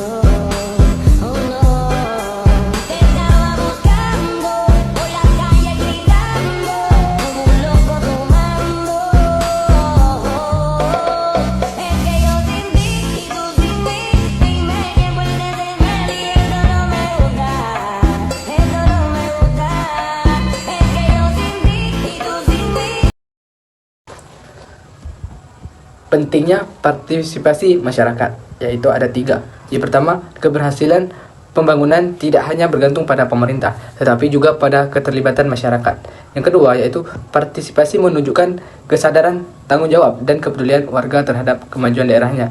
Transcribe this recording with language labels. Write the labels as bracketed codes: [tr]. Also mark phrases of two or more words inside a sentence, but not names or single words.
[es] Oh no, te estaba buscando por la calle gritando como un loco tomando. Es que yo sin ti y tú sin mí, dime quién puede ser feliz. Esto no me gusta, esto no me gusta. Es que yo sin ti y tú sin mí. [id] Pentingnya partisipasi masyarakat, yaitu ada 3. Yang pertama, keberhasilan pembangunan tidak hanya bergantung pada pemerintah, tetapi juga pada keterlibatan masyarakat. Yang kedua, yaitu partisipasi menunjukkan kesadaran, tanggung jawab, dan kepedulian warga terhadap kemajuan daerahnya.